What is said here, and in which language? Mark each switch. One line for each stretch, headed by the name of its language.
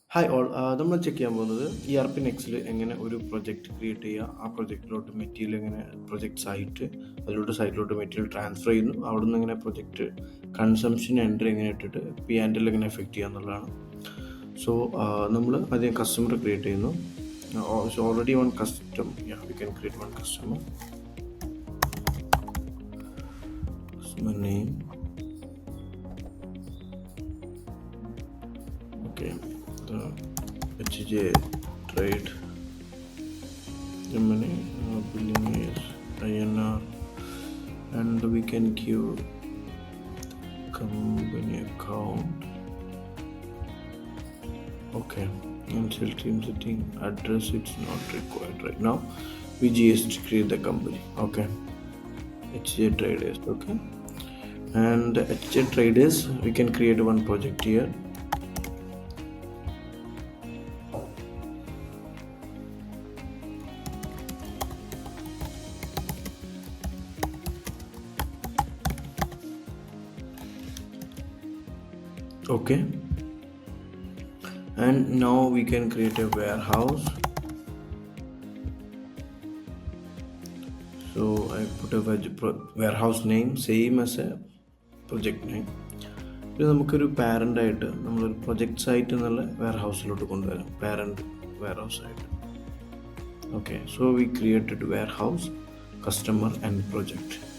Malayalam: Hi all നമ്മൾ check ചെയ്യാൻ പോകുന്നത് ERPNextൽ എങ്ങനെ ഒരു പ്രൊജക്റ്റ് ക്രിയേറ്റ് ചെയ്യുക, ആ പ്രൊജക്റ്റിലോട്ട് മെറ്റീരിയൽ എങ്ങനെ പ്രൊജക്റ്റ് സൈറ്റ് സൈറ്റിലോട്ട് മെറ്റീരിയൽ ട്രാൻസ്ഫർ ചെയ്യുന്നു, അവിടെ നിന്ന് എങ്ങനെ പ്രൊജക്റ്റ് കൺസംഷൻ എൻട്രി എങ്ങനെ ഇട്ടിട്ട് P&L എങ്ങനെ എഫക്റ്റ് ചെയ്യുക എന്നുള്ളതാണ്.
English: so
Malayalam: നമ്മൾ ആദ്യം കസ്റ്റമർ ക്രിയേറ്റ് ചെയ്യുന്നു.
English: Already one custom we can create one customer name. Okay, the HJ trade Germany billing is INR, and we can give company account. Okay, initial team setting address, it's not required right now. We just create the company. Okay, HJ traders. Okay, and HJ traders, we can create one project here. Okay, and now we can create a warehouse. So I put a warehouse name same as a project name.
Malayalam: ഇത് നമുക്കൊരു parent ആയിട്ട് നമ്മളൊരു project site എന്നുള്ള വെയർഹൗസിലോട്ട് കൊണ്ടുവരാം, parent warehouse ആയിട്ട്.
English: Okay, so we created warehouse, customer and project.